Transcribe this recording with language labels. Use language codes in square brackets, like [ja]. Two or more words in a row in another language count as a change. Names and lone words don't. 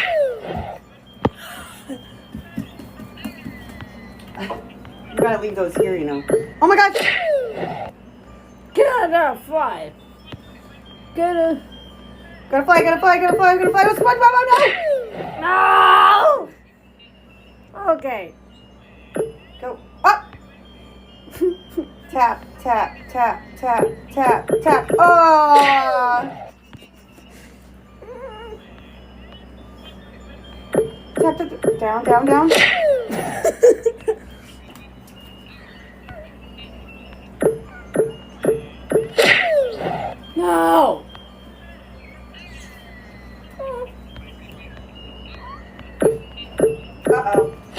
[en] You gotta leave those here, you know. Oh my god! Get a fly. Get a. Gotta fly, gotta fly, gotta fly, gotta fly! Oh, SpongeBob, oh No! Okay. no! Go up! Tap, tap, tap, tap, tap, tap. Oh! Tap, tap, tap. Down, down, down. No! Uh-oh.